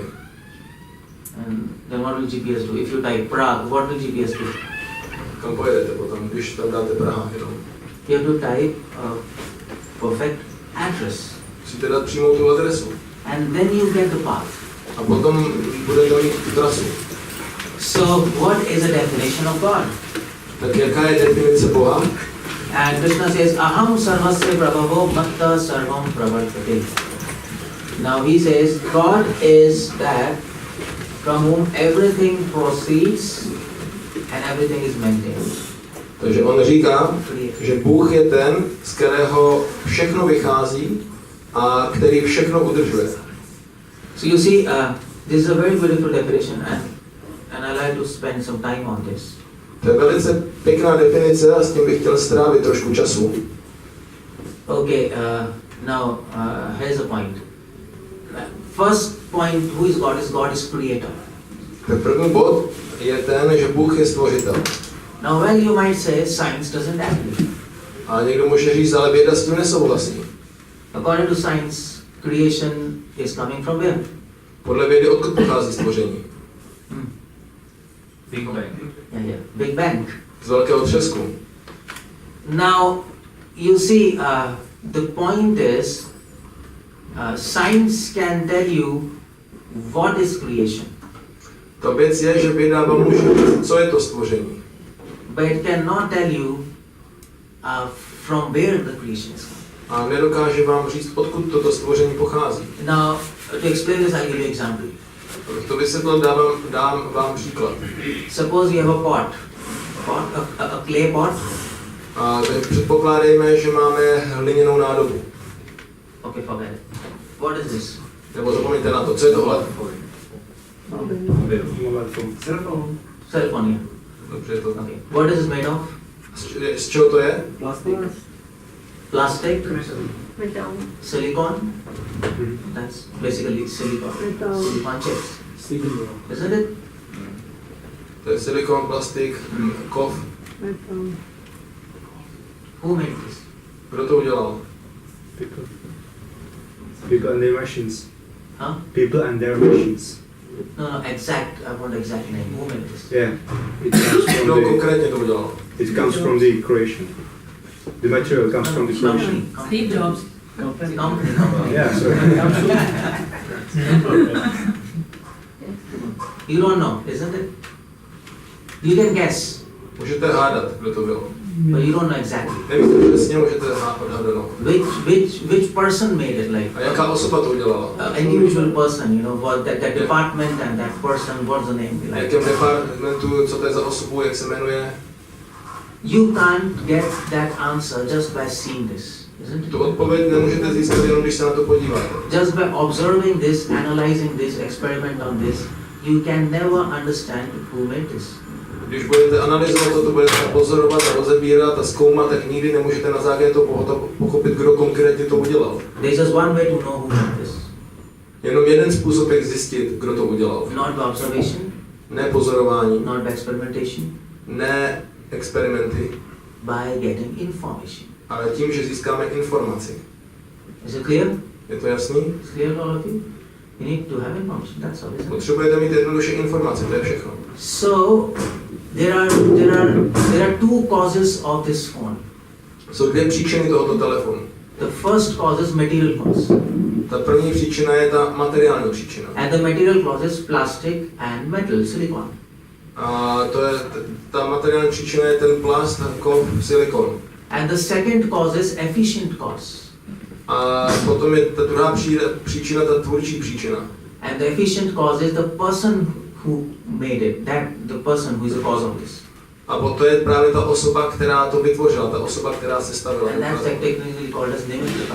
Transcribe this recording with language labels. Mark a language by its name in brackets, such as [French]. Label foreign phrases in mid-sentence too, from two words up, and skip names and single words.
[English] And then what will GPS do? If you type Prague, what will GPS do? [Czech] Kam pojedete potom, když tam dáte Praha jenom? [English] You have to type a perfect address. [Czech] Musíte dát přímo tu adresu. [English] And then you get the path. [Czech] A potom budete mít tu trasu. [English] So what is the definition of God? [Czech] Tak jaká je definice Boha? [English] And Krishna says, [Sanskrit] अहं सर्वस्य प्रभवो मत्तः सर्वं प्रवर्तते. [English] Now he says, God is that from whom everything proceeds and everything is maintained. [Czech] Takže on říká, že Bůh je ten, z kterého všechno vychází a který všechno udržuje. [English] So you see, this is a very beautiful definition, and I like to spend some time on this. [Czech] To je velice pěkná definice a s tím bych chtěl strávit trošku času. [English] Okay, now here's a point. First point, who is God is creator. [Czech] Tak první bod je ten, že Bůh je stvořitel. [English] Now when you might say science doesn't agree. [Czech] A někdo může říct, ale věda s tím nesouhlasí. [English] According to science, creation is coming from where? [Czech] Podle vědy odkud pochází stvoření? [English] Big Bang. Yeah. Big Bang. [Czech] Z velkého třesku. [English] Now you see, the point is, science can tell you what is creation, [Czech] Ta věc je, že věda vám může říct, co je to stvoření. [English] but it cannot tell you from where the creation is coming. [Czech] A nedokáže vám říct, odkud toto stvoření pochází. [English] Now, to explain this, I'll give you an example. [Czech] Abych to vysvětlil, dám vám příklad. [English] Suppose you have a a clay pot. [Czech] A teď předpokládejme, že máme hliněnou nádobu. [English] Okay, forget it. What is this? [Czech] Nebo zapomeňte na to, co je tohle? [English] Cell phone here. [Czech] Dobře, je to. [English] Okay. What is it made of? [Czech] Z čeho to je? [English] Plastic? Metal. Silicon? That's basically silicon. Metal. Silicon chips. Isn't it? [Czech] To je silikon, plastik, kov. [English] Metal. Who made this? [Czech] Kdo to udělal? [English] People and their machines. Huh? People and their machines. No, exact. I want exact name. Who made this? Yeah, it comes from [Czech] Kdo [English] the. [Czech] konkrétně to udělal? [English] It comes from the creation. The material comes from the creation. Steve Jobs. Company. Yeah, sorry. You don't know, isn't it? You can guess, [Czech] Můžete hádat, kdo to byl. [English] but you don't know exactly. [Czech] Nevíte přesně, můžete odhadnout. [English] Which person made it? Like [Czech] A jaká osoba to udělala? [English] individual person, you know, what that department and that person. What's the name? [Czech] V [English] Like, [Czech] jakém departmentu, co to je za osobu, jak se jmenuje? [English] you can't get that answer just by seeing this, isn't it? [Czech] Tu odpověď nemůžete získat jenom, když se na to podíváte. [English] Just by observing this, analyzing this, experiment on this, you can never understand who made this. [Czech] Když budete analyzovat to, budete pozorovat a rozebírat a zkoumat, tak nikdy nemůžete na základě toho pochopit, kdo konkrétně to udělal. [English] There's just one way to know who made this. [Czech] Jenom jeden způsob, jak zjistit, kdo to udělal. [English] Not by observation, [Czech] Ne pozorování, [English] not by experimentation, [Czech] ne experimenty, [English] by getting information. [Czech] ale tím, že získáme informaci. [English] Is it clear? [Czech] Je to jasný? [English] It's clear to all of you? You need to have information, that's all, isn't it? [Czech] Potřebujete mít jednoduše informace, to je všechno. [English] So, there are two causes of this phone. [Czech] Jsou dvě příčiny tohoto telefonu. [English] The first cause is material cause. [Czech] Ta první příčina je ta materiální příčina. [English] And the material cause is plastic and metal, silicon. [Czech] A to je, ta materiální příčina je ten plast, kov, silikon. [English] And the second cause is efficient cause. [Czech] A potom je ta druhá příčina, ta tvůrčí příčina. [English] And the efficient cause is the person who made it, the person who is the cause of this. [Czech] A to je právě ta osoba, která to vytvořila, ta osoba, která se stavila. [English] And that's technically called as nimitta.